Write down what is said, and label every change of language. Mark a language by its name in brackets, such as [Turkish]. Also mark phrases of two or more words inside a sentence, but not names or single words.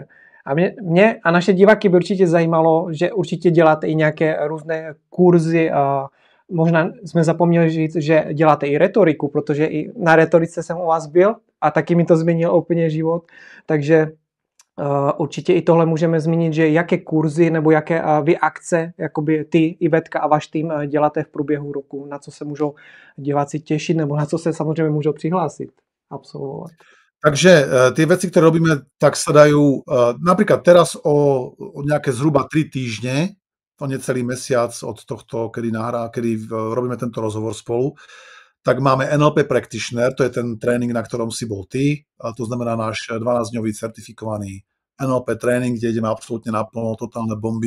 [Czech] A mě a naše diváky by určitě zajímalo, že určitě děláte i nějaké různé kurzy a možná jsme zapomněli říct, že děláte i retoriku, protože i na retorice jsem u vás byl a taky mi to změnilo úplně život, takže určitě i tohle můžeme zmínit, že jaké kurzy nebo jaké vy akce, jakoby ty, Ivetka a váš tým děláte v průběhu roku, na co se můžou diváci těšit nebo na co se samozřejmě můžou přihlásit, absolvovat. [Slovak] Takže tie veci, ktoré robíme, tak sa dajú napríklad teraz o nejaké zhruba 3 týždne, to necelý mesiac od tohto, kedy robíme tento rozhovor spolu, tak máme NLP Practitioner, to je ten tréning, na ktorom si bol ty, a to znamená náš 12-dňový certifikovaný NLP tréning, kde ideme absolútne naplno, totálne bomby.